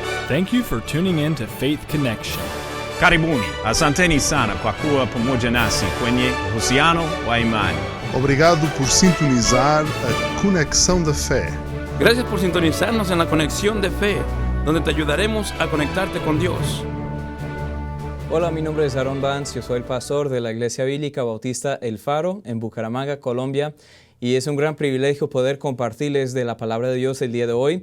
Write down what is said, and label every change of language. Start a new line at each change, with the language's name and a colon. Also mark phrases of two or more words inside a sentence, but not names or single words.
English: Thank you for tuning in to Faith Connection.
Swahili: Karibuni, asanteni sana kwa kuwa pamoja nasi kwenye uhusiano wa imani.
Portuguese: Obrigado por sintonizar a Conexão da Fé.
Spanish: Gracias por sintonizarnos en la Conexión de Fe, donde te ayudaremos a conectarte con Dios. Hola, mi nombre es Aaron Vance, yo soy el pastor de la Iglesia Bíblica Bautista El Faro en Bucaramanga, Colombia, y es un gran privilegio poder compartirles de la palabra de Dios el día de hoy.